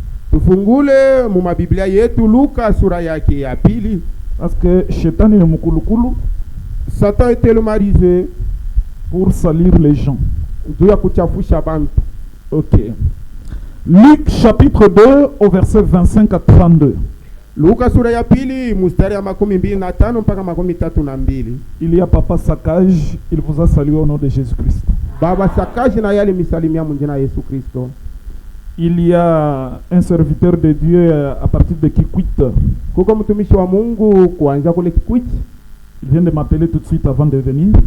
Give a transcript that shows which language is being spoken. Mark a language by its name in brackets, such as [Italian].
[Swahili] Tufungule mu mabiblia yetu Luka sura yake ya pili. [French] Parce que [Swahili] Shetani ni mukulukulu [French] Satan est tellement rusé pour salir les gens. [Swahili] juu ya kuchafusha bantu. Ok. [French] Luc chapitre 2 au verset 25 à 32. [Swahili] Luka sura ya pili mstari ya 25 mpaka 32. [French] Il y a Papa Sakaj, il vous a salué au nom de Jésus-Christ. [Swahili] Baba Sakaji na yale misalimia mjina Yesu Kristo. [French] Il y a un serviteur de Dieu à partir de Kikwit. [Swahili] Kuko mtumishi wa Mungu kuanza kule Kikwit. [French] Il vient de m'appeler tout de suite avant de venir.